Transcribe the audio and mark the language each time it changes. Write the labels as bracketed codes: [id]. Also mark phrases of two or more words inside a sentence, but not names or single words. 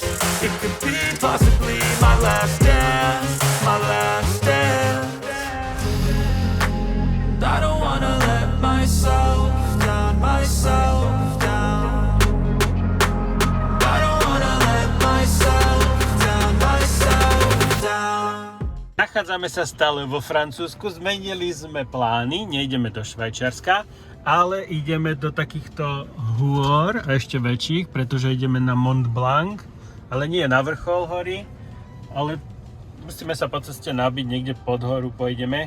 [en] It could be possibly my last dance, my last dance. I don't wanna let myself down, myself down. I don't wanna let myself down, myself down. [sk] Nachádzame sa stále vo Francúzsku, zmenili sme plány, nejdeme do Švajčiarska, ale ideme do takýchto hôr, ešte väčších, pretože ideme na Mont Blanc, ale nie na vrchol hory, ale musíme sa po ceste nabiť, niekde pod horu pôjdeme.